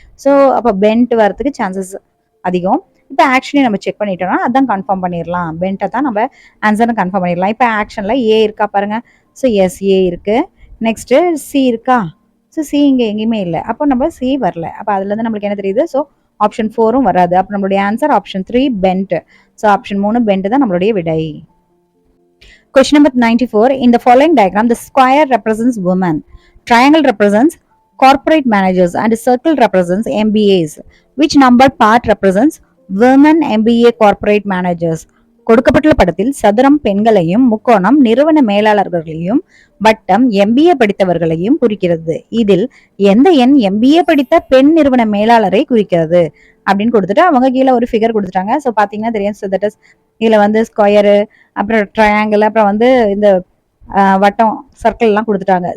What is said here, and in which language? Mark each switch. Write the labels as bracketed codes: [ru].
[ta] So அப்போ pent வரதுக்கு chances அதிகம். இப்போ ஆக்ஷனே நம்ம செக் பண்ணிட்டோம்னா அதான் கன்ஃபார்ம் பண்ணிடலாம், பென்ட்டை தான் நம்ம ஆன்சர்னு கன்ஃபார்ம் பண்ணிடலாம். இப்போ ஆக்ஷன்ல ஏ இருக்கா பாருங்க, ஸோ எஸ் ஏ இருக்கு. நெக்ஸ்ட் சி இருக்கா, ஸோ சி இங்கே எங்கேயுமே இல்லை, அப்போ நம்ம சி வரல. அப்போ அதுல இருந்து நம்மளுக்கு என்ன தெரியுது, ஸோ ஆப்ஷன் 4ம் வராது. அப்போ நம்மளுடைய answer option 3 pent. So option 3 pent தான் நம்மளுடைய விடை. [en] Question number 94. In the following diagram, the square represents women, triangle represents corporate managers, and circle represents MBAs. Which number part represents women MBA corporate managers? [ta] கொடுக்கப்பட்டுள்ள படத்தில் சதுரம் பெண்களையும், முக்கோணம் நிறுவன மேலாளர்களையும், வட்டம் MBA படித்தவர்களையும் குறிக்கிறது. இதில் எந்த எண் MBA படித்த பெண் நிறுவன மேலாளரை குறிக்கிறது அப்படின்னு கொடுத்துட்டு அவங்க கீழே ஒரு ஃபிகர் கொடுத்துட்டாங்க. ஸோ பாத்தீங்கன்னா தெரியும், ஸோ தட் இஸ் இதுல வந்து ஸ்கொயரு, அப்புறம் ட்ரையாங்கிள், அப்புறம் வந்து இந்த வட்டம் சர்க்கிள் எல்லாம் கொடுத்துட்டாங்க.